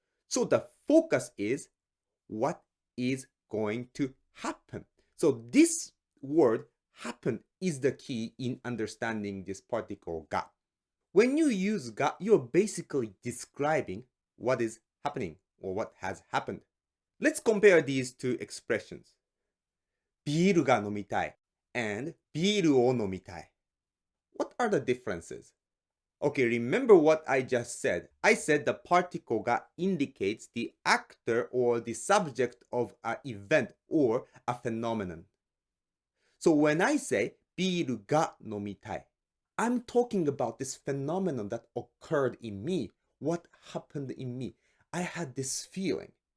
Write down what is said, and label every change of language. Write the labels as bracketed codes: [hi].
[en] So the focus is what is going to happen. So this word happen is the key in understanding this particle が. When you use が, you're basically describing what is happening or what has happened. Let's compare these two expressions. [ja] ビールが飲みたい and ビールを飲みたい. [en] What are the differences? Okay, remember what I just said. I said the particle が indicates the actor or the subject of an event or a phenomenon. So when I say [ja] ビールが飲みたい, [en] I'm talking about this phenomenon that occurred in me. What happened in me? I had this feeling.